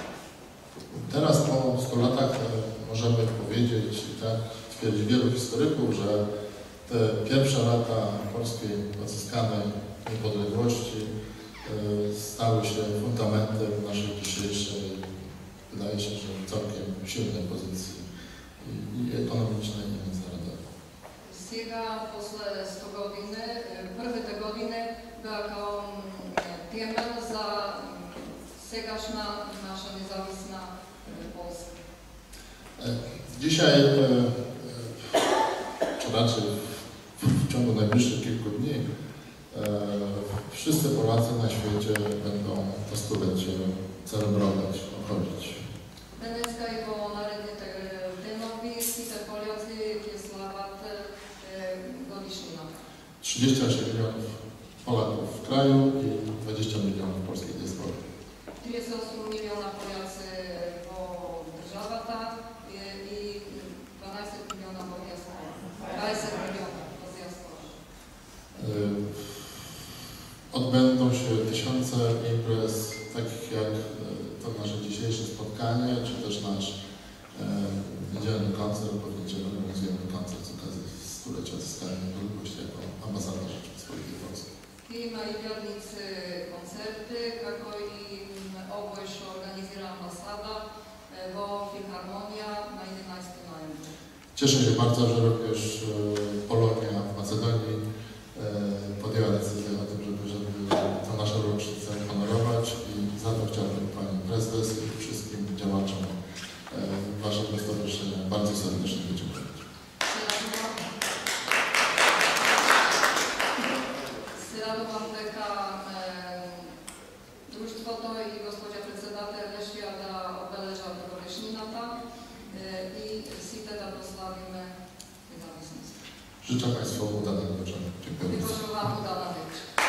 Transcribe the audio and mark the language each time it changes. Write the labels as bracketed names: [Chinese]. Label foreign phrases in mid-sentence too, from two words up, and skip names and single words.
[Polish] Teraz po 100 latach możemy powiedzieć, i tak twierdzi wielu historyków, że te pierwsze lata polskiej odzyskanej niepodległości stały się fundamentem naszej dzisiejszej, wydaje się, że całkiem silnej pozycji i ekonomicznej, i międzynarodowej. [Macedonian] Сега, после 100 години, првите години беа као темел за сегашна наша независна Полска. [Polish] Dzisiaj, czy raczej w ciągu najbliższych kilku dni, wszyscy Polacy na świecie będą to stulecie celebrować, obchodzić. [Macedonian] Денеска и во наредните денови сите поляци ќе слават годишнината. [Polish] 38 milionów Polaków w kraju i 20 milionów polskiej diaspory. [Macedonian] 38 милиона поляци во државата и 12 милиона во диаспора. 20 милиона во диаспора. [Polish] Odbędą się tysiące imprez, takich jak to nasze dzisiejsze spotkanie, czy też nasz niedzielny koncert, bo w niedzielę organizujemy koncert z okazji stulecia odzyskania niepodległości jako ambasador Rzeczypospolitej Polskiej. [Macedonian] Има и јадници концерти, како и овој што организира амбасада во Филхармонија на 11 ноември. [Polish] Cieszę się bardzo, że również Polonia w Macedonii podjęła decyzję o tym, żeby tę naszą rocznicę honorować i za to chciałbym Pani Prezes i wszystkim działaczom Waszego stowarzyszenia bardzo serdecznie podziękować. [Macedonian] Се радувам дека друштвото и господја председател решија да обележат годишнината и сите да прославиме независност. [Polish] Życzę Państwu udanego wieczoru. Dziękuję bardzo. [Macedonian] Пожелавам удална вечер.